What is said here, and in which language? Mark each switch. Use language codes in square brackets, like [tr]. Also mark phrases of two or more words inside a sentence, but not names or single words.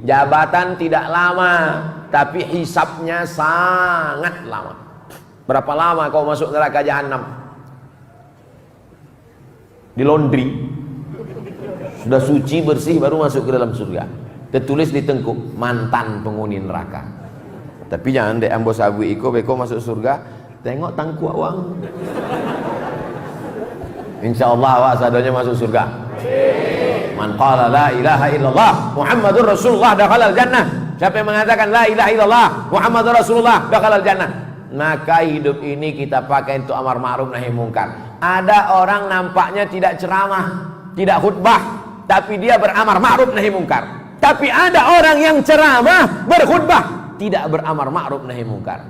[id] Jabatan tidak lama, tapi hisapnya sangat lama. Berapa lama kau masuk neraka jahanam? Di laundry. Sudah suci bersih baru masuk ke dalam surga. Tertulis di tengkuk mantan penghuni neraka. [min] Tapi jangan dek ambo sabu iko beko masuk surga Tengok tangkuak wang. Insyaallah awak sadonya masuk surga. [ar] من قال لا إله إلا الله محمد رسول الله دخل الجنة. [id] Siapa yang mengatakan [ar] لا إله إلا الله محمد رسول الله دخل الجنة, [id] maka hidup ini kita pakai untuk amar ma'ruf nahi mungkar. Ada orang nampaknya tidak ceramah, tidak khutbah, tapi dia beramar ma'ruf nahi mungkar. Tapi ada orang yang ceramah, berkhutbah, tidak beramar ma'ruf nahi mungkar.